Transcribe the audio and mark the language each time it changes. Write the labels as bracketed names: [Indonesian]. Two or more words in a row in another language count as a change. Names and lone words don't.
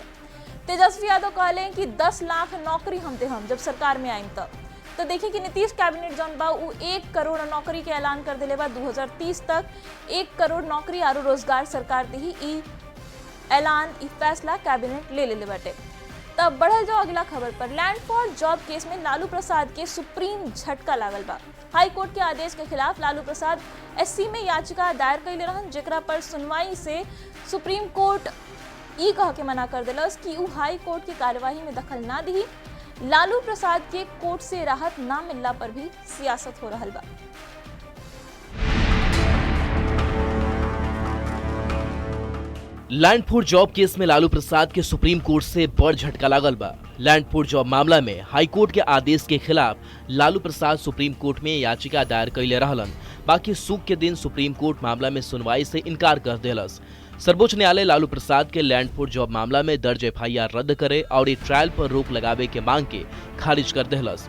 [Bhojpuri] तेजस्वी यादव कहले कि 10 लाख नौकरी हम दे हम जब सरकार में आईम तो देखिए कि नीतीश कैबिनेट जौन बा उ 1 करोड़ नौकरी के ऐलान कर दिले बा। 2030 तक 1 करोड़ नौकरी और रोजगार सरकार दी ही ऐलान ई फैसला कैबिनेट ले ले बाटे। तब बढ़ल जाओ अगला खबर पर। [English] land for job case [Bhojpuri] में लालू प्रसाद के सुप्रीम झटका लागल बा। [English] High Court [Bhojpuri] के आदेश के खिलाफ लालू प्रसाद एससी में याचिका दायर कैले रहन, जेकरा पर सुनवाई से [English] Supreme Court [Bhojpuri] ई कह के मना कर दिलस कि उ [English] High Court [Bhojpuri] की कार्यवाही में दखल ना दी। लालू प्रसाद के कोर्ट से राहत ना मिलला पर भी सियासत हो रहल बा। [English] land for job case [Bhojpuri] में लालू प्रसाद के [English] Supreme Court [Bhojpuri] से बड़ झटका लागल बा। [English] land for job [Bhojpuri] मामला में [English] High Court [Bhojpuri] के आदेश के खिलाफ लालू प्रसाद [English] Supreme Court [Bhojpuri] में याचिका दायर कैले रहलन। बाकी सूख के दिन [English] Supreme Court [Bhojpuri] मामला में सुनवाई से इनकार कर देलस। सर्वोच्च न्यायालय लालू प्रसाद के [English] land for job [Bhojpuri] मामला में दर्ज एफआईआर रद्द करे और ट्रायल पर रोक लगावे के मांग के खारिज कर देहलस।